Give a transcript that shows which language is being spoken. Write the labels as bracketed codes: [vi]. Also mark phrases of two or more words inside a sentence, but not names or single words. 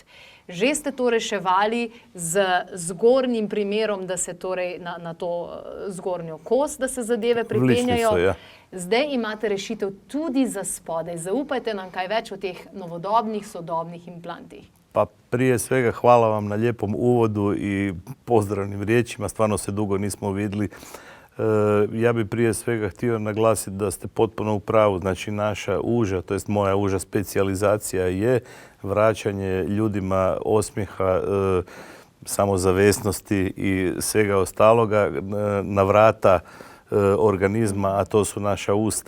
[sl] Že ste to reševali z zgornjim primerom, da se torej na to zgornjo kost, da se zadeve pripenjajo. Ja. Zdaj imate rešitev tudi za spodaj. Zaupajte nam kaj več o teh novodobnih, sodobnih implantih. [hr] Pa prije svega hvala vam na lijepom uvodu i pozdravnim riječima. Stvarno se dugo nismo vidjeli. Ja bi prije svega htio naglasiti da ste potpuno u pravu. Znači naša uža, to jest moja uža specijalizacija je vraćanje ljudima osmijeha, samozavesnosti i svega ostaloga na vrata organizma, a to su naša usta.